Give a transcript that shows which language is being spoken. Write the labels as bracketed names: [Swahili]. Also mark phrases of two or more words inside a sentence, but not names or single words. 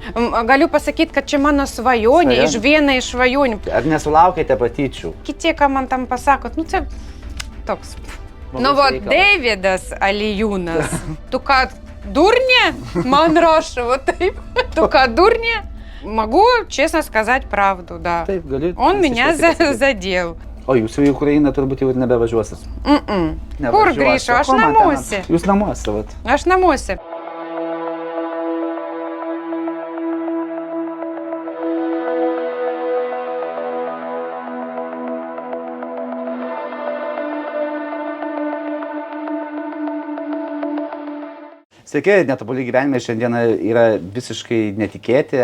[Lithuanian] Galiu pasakyti, kad čia mano svajonė, viena iš svajonių. Ar nesulaukėte patyčių? Kiti, ką man tam pasakot, čia toks. Deividas Alijūnas. Tu ką, дурня? Man раша, taip. Tu ką, [Russian] дурня? Могу честно сказать правду, да. [Lithuanian] Taip, gali. [Russian] Он меня задел. [Lithuanian] O jūs į Ukrainą turbūt jau ir nebevažiuosit. Kur grįšiu? Aš namuose. Jūs namuose, vat. Aš namuose. Sveiki, netobuli gyvenimai šiandieną yra visiškai netikėti.